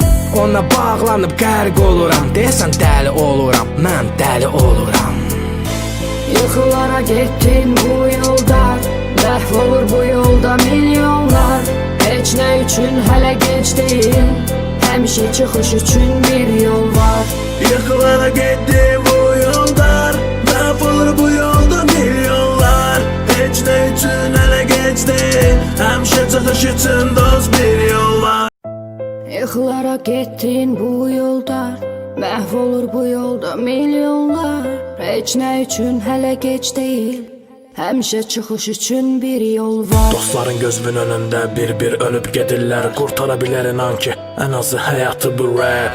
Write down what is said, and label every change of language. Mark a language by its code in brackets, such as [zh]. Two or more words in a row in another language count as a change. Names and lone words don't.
[az] Ona bağlanıb qərq oluram, deyəsən dəli oluram, mən dəli oluram. Yıxılara getdin bu yolda, məhv olur bu yolda milyonlar. Heç nə üçün hələ gec deyil, həmişə çıxış üçün bir yol var. [tr] Yıkılara gitti bu yollar, mahvolur bu yolda milyonlar. Hiç ne için hele geç değil, hemşe çıkış için dost bir yol var. [az] Yıxılara getdin bu yolda, məhv olur bu yolda milyonlar. Heç nə üçün hələ gec deyil, həmişə çıxış üçün bir yol var. Dostların gözünün önündə bir-bir ölüb gedirlər. Qurtara bilər inan ki, ən azı həyatı bu rap.